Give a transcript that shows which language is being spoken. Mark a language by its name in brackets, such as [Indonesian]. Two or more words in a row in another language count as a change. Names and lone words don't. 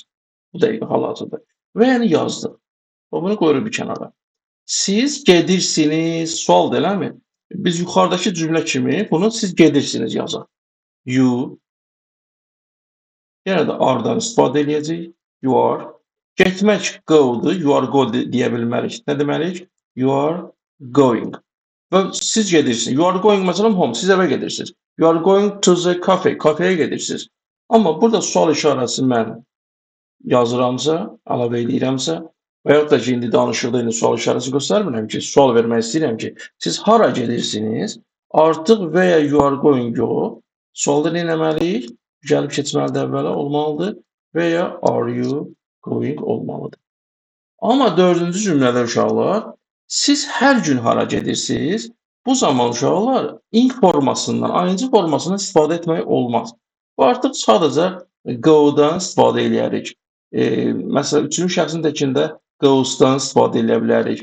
[Azerbaijani] Bu dəqiqə hal-hazırda. Və yəni yazdıq. Bunu qoyuruq bir kənara. Siz gedirsiniz, sual eləmi? Biz yuxarıdakı cümlə kimi bunu siz gedirsiniz yazaq. [English] You. [Azerbaijani] Yenə də are-dan istifadə eləyəcəyik. [English] You are. [Azerbaijani] Getmək go-dur. [English] You are go [Azerbaijani] deyə bilmərik. Nə deməliyik? [English] You are going. [Azerbaijani] Və siz gedirsiniz. [English] You are going [Azerbaijani] məsələn home. Siz evə gedirsiniz. [English] You are going to the cafe. [Azerbaijani] Kafeyə gedirsiniz. Amma burada sual işarəsi mən yazıramsa, əlavə edirəmsə, və yaxud da ki, indi danışıqda indi sual işarəsi göstərmirəm ki, sual vermək istəyirəm ki, siz hara gedirsiniz? Artıq və ya [English] you are going [Azerbaijani] yox. Sualda nə etməliyik? Gəlib keçməlidir əvvələ olmalıdır və ya [English] are you going [Azerbaijani] olmalıdır. Amma dördüncü cümlədə uşaqlar, siz hər gün hara gedirsiniz? Bu zaman uşaqlar ing formasından, ing formasından istifadə etmək olmaz. Bu artıq sadəcə go-dan istifadə eləyərik. Məsələn, üçüncü şəxsin təkində goes-dan istifadə edə bilərik.